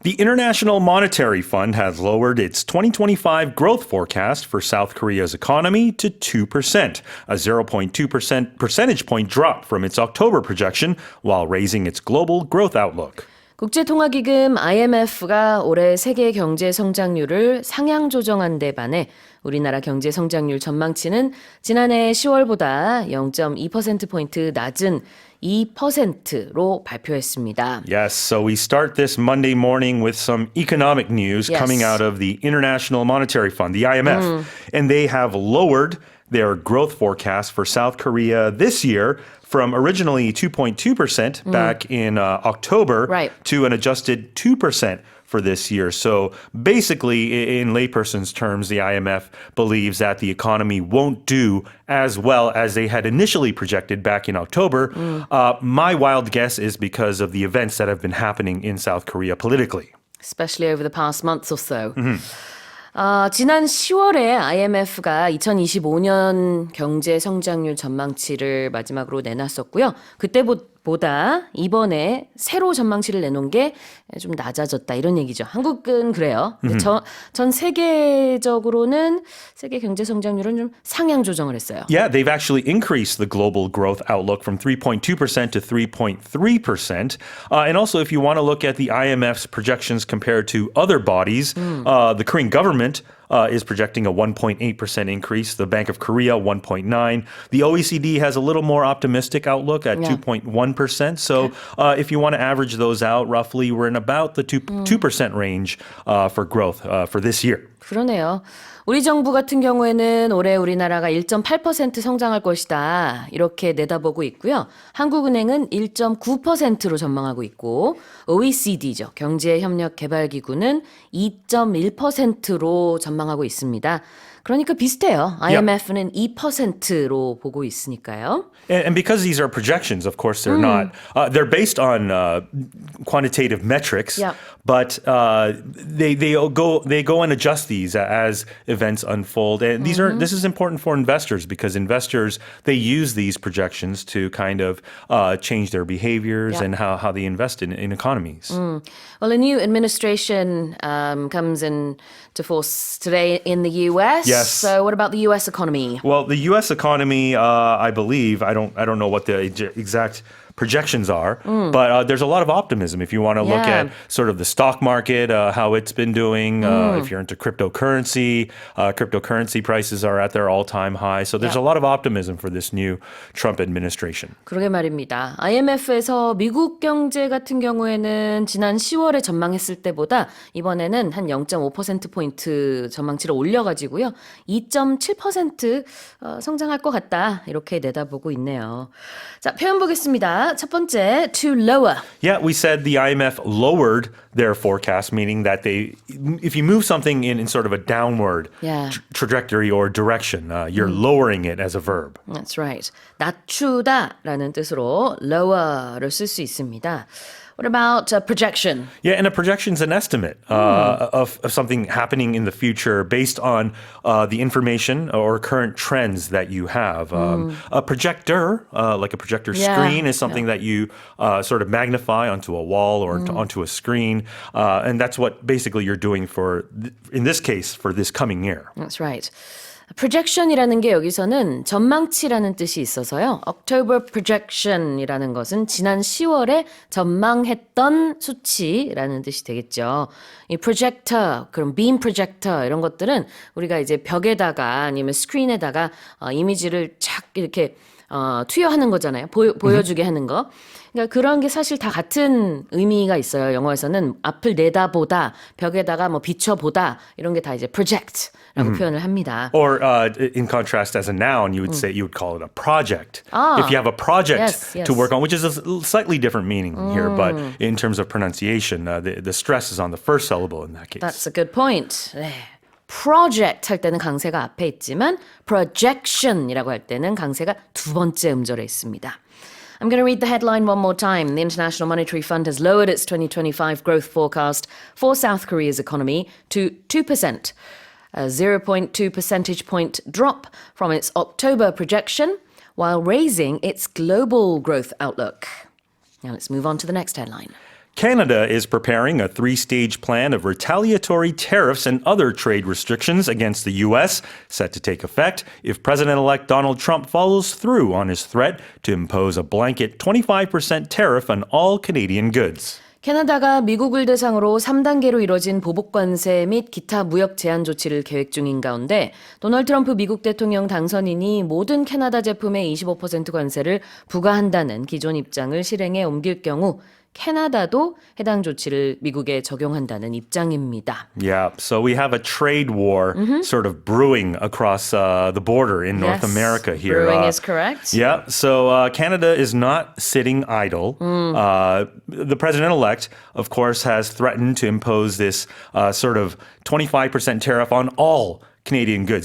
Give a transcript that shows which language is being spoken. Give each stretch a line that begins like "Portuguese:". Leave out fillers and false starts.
English: The International Monetary Fund has lowered its 2025 growth forecast for South Korea's economy to 2%, a 0.2% percentage point drop from its October projection, while raising its global growth outlook.
Korean: 국제통화기금 IMF가 올해 세계 경제 성장률을 상향 조정한 데 반해 우리나라 경제 성장률 전망치는 지난해 10월보다 0.2%포인트 낮은 2%로 발표했습니다.
English: Yes, so we start this Monday morning with some economic news coming out of the International Monetary Fund, the IMF. And they have lowered their growth forecast for South Korea this year from originally 2.2% back in October to an adjusted 2% for this year. So basically, in layperson's terms, the IMF believes that the economy won't do as well as they had initially projected back in October. My wild guess is because of the events that have been happening in South Korea politically. Especially over the past months or so.
Korean: 지난 10월에 IMF가 2025년 경제 성장률 전망치를 마지막으로 내놨었고요. 그때보다 이번에 새로 전망치를 내놓은 게 좀 낮아졌다 이런 얘기죠. 한국은 그래요. 전 세계적으로는 세계 경제 성장률은 좀 상향 조정을 했어요.
English: Yeah, they've actually increased the global growth outlook from 3.2% to 3.3%. And also, if you want to look at the IMF's projections compared to other bodies, the Korean government is projecting a 1.8% increase. The Bank of Korea, 1.9%. The OECD has a little more optimistic outlook at 2.1%. So if you want to average those out, roughly, we're in about the 2% range for growth for this year.
Korean: 그러네요. 우리 정부 같은 경우에는 올해 우리나라가 1.8% 성장할 것이다. 이렇게 내다보고 있고요. 한국은행은 1.9%로 전망하고 있고 OECD죠. 경제협력개발기구는 2.1%로 전망하고 있습니다. 그러니까 비슷해요. IMF는 2%로 보고 있으니까요.
English: And because these are projections, of course, they're not. They're based on quantitative metrics, but they go and adjust these as events unfold. And this is important for investors because investors they use these projections to kind of change their behaviors and how they invest in economies. Well, a new administration comes into force today in the U.S. Yes. So what about the U.S. economy? Well, the U.S. economy, I believe, I don't know what the exact projections are, but there's a lot of optimism if you want to look at sort of the stock market, how it's been doing. If you're into cryptocurrency prices are at their all-time high. So there's a lot of optimism for this new Trump administration.
Korean: 그러게 말입니다. IMF에서 미국 경제 같은 경우에는 지난 10월에 전망했을 때보다 이번에는 한 0.5%포인트 전망치를 올려가지고요. 2.7% 성장할 것 같다. 이렇게 내다보고 있네요. 자, 표현 보겠습니다. 첫 번째, to lower.
English: Yeah, we said the IMF lowered their forecast, meaning that if you move something in sort of a downward trajectory or direction, you're lowering it as a verb. That's right.
Korean: 낮추다라는 뜻으로 lower를 쓸 수 있습니다.
English: What about projection? Yeah, and a projection is an estimate of something happening in the future based on the information or current trends that you have. A projector, like a projector screen, is something that you sort of magnify onto a wall or onto a screen. And that's what basically you're doing in this case, for this coming year. That's right.
Korean: projection이라는 게 여기서는 전망치라는 뜻이 있어서요. October projection이라는 것은 지난 10월에 전망했던 수치라는 뜻이 되겠죠. 이 projector, 그럼 beam projector 이런 것들은 우리가 이제 벽에다가 아니면 스크린에다가 이미지를 착 이렇게 투여하는 거잖아요. 보여주게 하는 거. 그러니까 그런 게 사실 다 같은 의미가 있어요. 영어에서는 앞을 내다보다, 벽에다가 뭐 비춰보다 이런 게 다 이제 project라고 표현을 합니다.
English: Or in contrast, as a noun, you would call it a project. If you have a project to work on, which is a slightly different meaning here, but in terms of pronunciation, the stress is on the first syllable in that case. That's a good point. 네.
Korean: project 할 때는 강세가 앞에 있지만 projection이라고 할 때는 강세가 두 번째 음절에 있습니다.
English: I'm going to read the headline one more time. The International Monetary Fund has lowered its 2025 growth forecast for South Korea's economy to 2%, a 0.2 percentage point drop from its October projection, while raising its global growth outlook. Now let's move on to the next headline. Canada is preparing a three-stage plan of retaliatory tariffs and other trade restrictions against the U.S., set to take effect if President-elect Donald Trump follows through on his threat to impose a blanket 25% tariff on all Canadian goods.
Korean: 캐나다가 미국을 대상으로 3단계로 이뤄진 보복 관세 및 기타 무역 제한 조치를 계획 중인 가운데 도널드 트럼프 미국 대통령 당선인이 모든 캐나다 제품에 25% 관세를 부과한다는 기존 입장을 실행에 옮길 경우 캐나다도 해당 조치를 미국에 적용한다는 입장입니다.
English: Yeah, so we have a trade war sort of brewing across the border in North America here. Brewing is correct. Yeah, so Canada is not sitting idle. The president-elect, of course, has threatened to impose this sort of 25% tariff on all Canadian goods.